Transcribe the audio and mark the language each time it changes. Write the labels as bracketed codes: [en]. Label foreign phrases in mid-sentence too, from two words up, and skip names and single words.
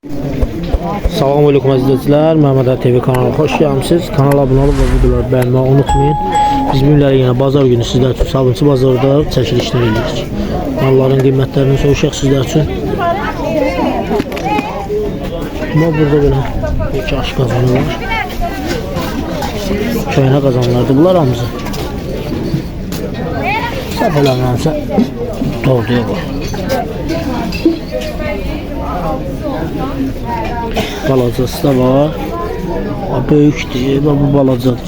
[tr] Selamünaleyküm izleyiciler. Mehmet TV kanalına hoş geldiniz. Kanala abone olup ve videoları beğenmeyi unutmayın. [az] Biz günləri yine bazar günü sizler için Sabunçu bazarda çəkilişlər edirik. Malların qiymətlərini soruşaq sizler için. [tr] Ama burada böyle iki aşk kazanı var. [az] Köynə qazanlardı bunlar hamısı. Səhv eləmirəmsə doğruya var. Balacası da var. Böyükdür, bu balacadır.